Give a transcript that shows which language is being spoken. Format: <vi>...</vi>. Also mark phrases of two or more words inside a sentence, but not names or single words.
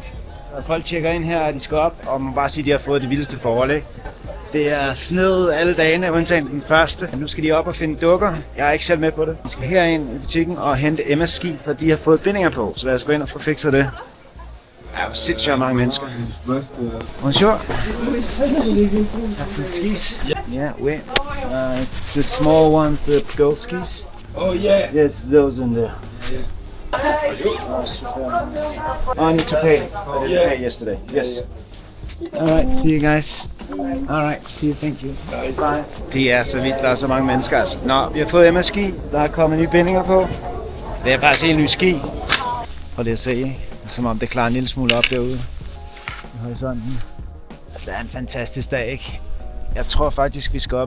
<da>Så folk tjekker ind her, og de skal op, og man bare sige, at de har fået det vildeste forhold, ikke? Det er sneet alle dagene, undtagen den første. Nu skal de op og finde dukker. Jeg er ikke selv med på det. De skal herind i butikken og hente Emmas ski, for de har fået bindinger på. Så lad os gå ind og få fikset det. Der er jo sindssygt mange mennesker.</da> <en>Bonjour. Have some skis? Yeah, wait. It's the small ones, the gold skis. Oh yeah. Yeah, it's those in there. Oh, I need to pay. I didn't pay yesterday. Yes. Alright, see you guys. Alright, see you, thank you. Bye.</en> <da>Det er så vildt, der er så mange mennesker altså. Nå, vi har fået Emmas ski. Der er kommet nye bindinger på. Det er faktisk en ny ski. Og det at se, ikke? Som om det klarer en lille smule op derude i horisonten. Altså, det er en fantastisk dag, ikke? Jeg tror faktisk, vi skal op.</da>